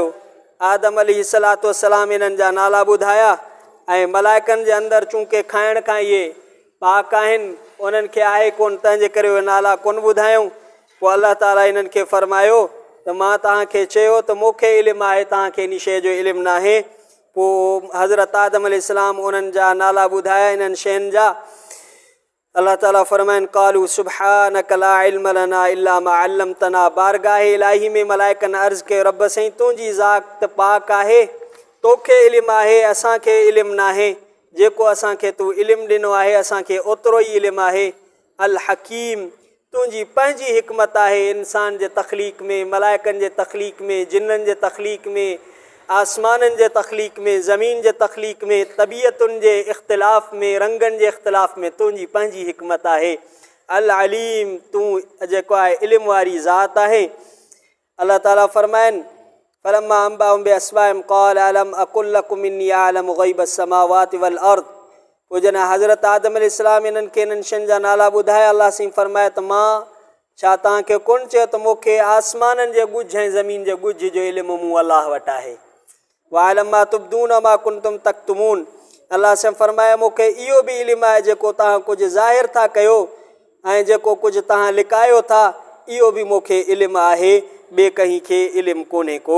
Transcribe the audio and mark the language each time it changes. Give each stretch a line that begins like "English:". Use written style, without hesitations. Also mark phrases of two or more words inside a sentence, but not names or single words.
Sindhi: आदम
Arabic: عليه الصلاة والسلام
Sindhi: इन्हनि जा नाला ॿुधाया ऐं मलाइकनि जे अंदरि चूंकि खाइण खां इहे पाक आहिनि, उन्हनि खे आहे कोन, तंहिंजे करे उहे नाला कोन ॿुधायूं। पोइ अल्लाह ताला इन्हनि खे फरमायो त मां तव्हांखे चयो त मूंखे इल्मु आहे, तव्हांखे इन शइ जो इल्मु न आहे। पोइ हज़रत आदम अलैहिस्सलाम उन्हनि जा नाला ॿुधाया इन्हनि शयुनि जा। अल्लाह ताला फरमाइनि,
Arabic: قالوا سبحانك لا علم لنا إلا ما علمتنا,
Sindhi: बारगाह इलाही में मलाइकनि अर्ज़ु कयो, रब साईं तुंहिंजी ज़ात पाक आहे, तोखे इल्मु आहे, असांखे इल्मु न आहे। जेको असांखे तूं इल्मु ॾिनो आहे असांखे ओतिरो ई इल्मु आहे। अल हकीम, तुंहिंजी पंहिंजी हिकमत आहे इंसान जे तख़लीक़ में, मलाइकनि जे तख़लीक़ में, जिन्ननि जे तख़लीक़ में, आसमाननि जे तख़लीक़ में, ज़मीन जे तख़लीक़ में, तबियतुनि जे इख़्तिलाफ़ में, रंगनि जे इख़्तिलाफ़ में तुंहिंजी पंहिंजी हिकमत आहे। अल अलीम, तूं जेको आहे इल्मु वारी ज़ात आहे। अल्लाह ताला फरमाइनि,
Arabic: فلما أنبأهم بأسمائهم قال ألم أقل لكم إني أعلم غيب السماوات والأرض.
Sindhi: पोइ जॾहिं हज़रत आदम अलैहिस्सलाम इन्हनि खे इन्हनि शयुनि जा नाला ॿुधाया, अल्लाह साईं फरमाए त मां छा तव्हांखे कोन चयो त मूंखे आसमाननि जे ॻुझ ऐं ज़मीन जे ॻुझ जो इल्मु मूं अलाह वटि आहे।
Arabic: وأعلم ما تبدون ما كنتم تكتمون,
Sindhi: अल्लाह साईं फरमाए मूंखे इहो बि इल्मु आहे जेको तव्हां कुझु ज़ाहिर था कयो ऐं जेको कुझु तव्हां लिकायो था, इहो बि मूंखे इल्मु आहे, ॿिए कंहिं खे इल्मु कोन्हे को।